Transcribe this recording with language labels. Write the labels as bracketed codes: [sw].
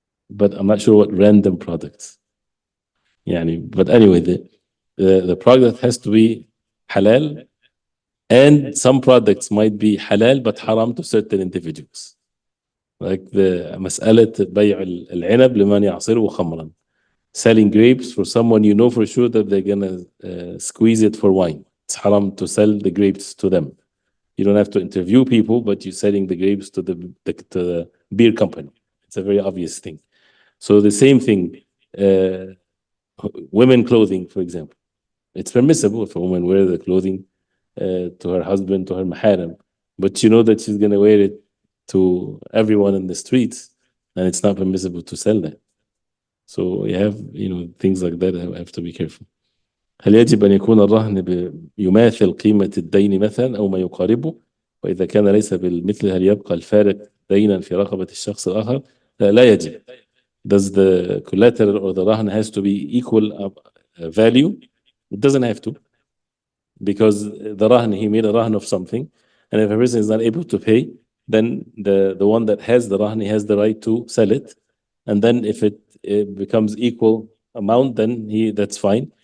[en] But I'm not sure what random products. But anyway, the product has to be halal, and some products might be halal but haram to certain individuals. Like the [ar] مسألة بيع العنب لمن يعصره خمرا. [en] selling grapes for someone you know for sure that they're gonna squeeze it for wine. It's haram to sell the grapes to them. You don't have to interview people, but you're selling the grapes to the beer company. It's a very obvious thing. So the same thing, uh, women clothing, for example. It's permissible if a woman wear the clothing to her husband, to her maharam, but you know that she's going to wear it to everyone in the streets, and it's not permissible to sell that. So you have, things like that have to be careful. [ar] هل يجب أن يكون الرهن يماثل قيمة الدين مثلا أو ما يقاربه؟ وإذا كان ليس بالمثل هل يبقى الفارق دينا في رقبة الشخص الآخر؟ لا يجب. [en] Does the collateral or the rahn has to be equal value? It doesn't have to, because the rahn, he made a rahn of something, and if a person is not able to pay, then the one that has the rahn, he has the right to sell it, and then if it becomes equal amount, then that's fine.